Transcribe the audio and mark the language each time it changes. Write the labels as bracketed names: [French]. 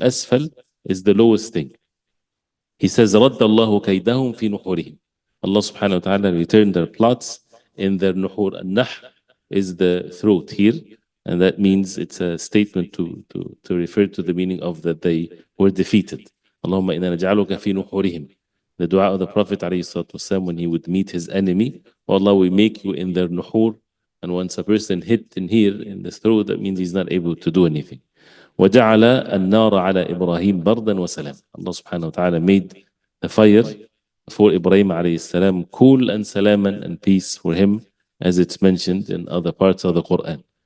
[English] Al-asfal is the lowest thing. He says [Arabic] رَدَّ اللَّهُ كَيْدَهُمْ فِي نُحُورِهِمْ, [English] Allah subhanahu wa ta'ala returned their plots in their nuhur. An-nah is the throat here, and that means it's a statement to refer to the meaning of that they were defeated. [Arabic] اللهم إنا نجعلك في نحورهم. [English] The dua of the Prophet ﷺ when he would meet his enemy, oh Allah, we make you in their nuhur. And once a person hit in here, in the throat, that means he's not able to do anything. [Arabic] وَجَعَلَ النَّارَ عَلَى إِبْرَاهِيمَ بَرْدًا وَسَلَامًا. [English] Allah subhanahu wa ta'ala made the fire for Ibrahim alayhi salam cool and salaman, and peace for him, as it's mentioned in other parts of the Quran.